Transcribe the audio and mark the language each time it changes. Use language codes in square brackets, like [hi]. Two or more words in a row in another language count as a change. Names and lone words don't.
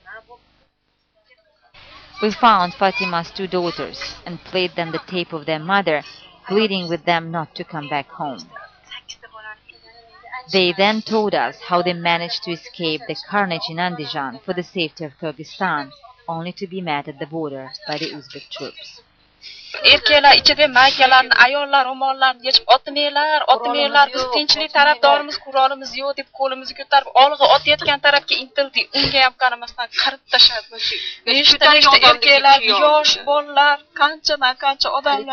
[en] We found Fatima's 2 daughters and played them the tape of their mother, pleading with them not to come back home. They then told us how they managed to escape the carnage in Andijan for the safety of Kyrgyzstan, only to be met at the border by the Uzbek troops. [uz] Erkeklar ichida maykalarni, ayollar ro'mollarni yechib otmaylar, biz tinchlik tarafdorimiz, qurolimiz yo'q deb qo'limizni ko'tarib olg'a otayotgan tarafga intildik. Unga ham qaramasdan qirib tashladi. Nechta erkaklar, yosh bolalar, qancha odamlar.